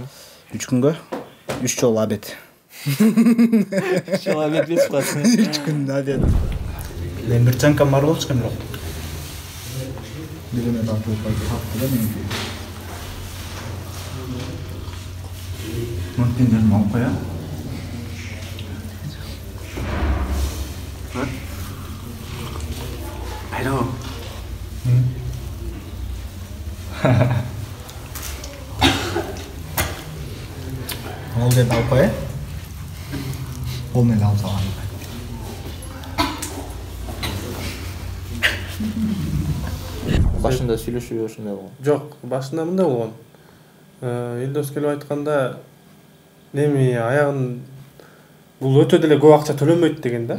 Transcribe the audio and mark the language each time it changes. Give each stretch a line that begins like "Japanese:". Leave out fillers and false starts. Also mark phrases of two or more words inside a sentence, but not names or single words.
Kyrgyz: 3 күнгө 3 жолу обед. 3 жолу обед берип каласың. 3 күн обед. Мен бир чанкам бар болчу экен бирок. Бирине тартып калды да меники. Мунтиндерин алып коя. Алло. Ол деп алып коя. Ол мени алып салган. Башында сүйлөшүү ошондой болгон. Жок, башында мындай болгон. Элдос келип айтканда эми аягын бул өтө деле көп акча төлөнбөйт деген да.